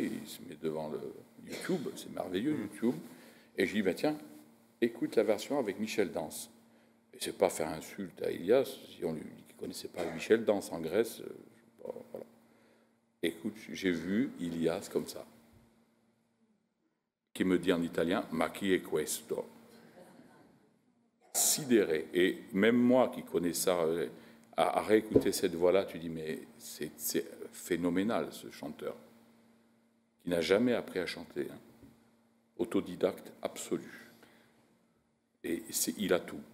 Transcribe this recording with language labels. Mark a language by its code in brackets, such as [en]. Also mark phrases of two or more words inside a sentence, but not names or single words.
[fr] Il se met devant le YouTube, c'est merveilleux, YouTube. Et je dis, ben, tiens, écoute la version avec Michel Dance. Et c'est pas faire insulte à Ilias, si on lui dit qu'il ne connaissait pas Michel Dance en Grèce, voilà. Écoute, j'ai vu Ilias comme ça, qui me dit en italien, [it] ma chi è questo? [fr] Sidéré. Et même moi qui connais ça, à réécouter cette voix-là, tu dis, mais c'est phénoménal ce chanteur, qui n'a jamais appris à chanter, hein. Autodidacte absolu. Et il a tout.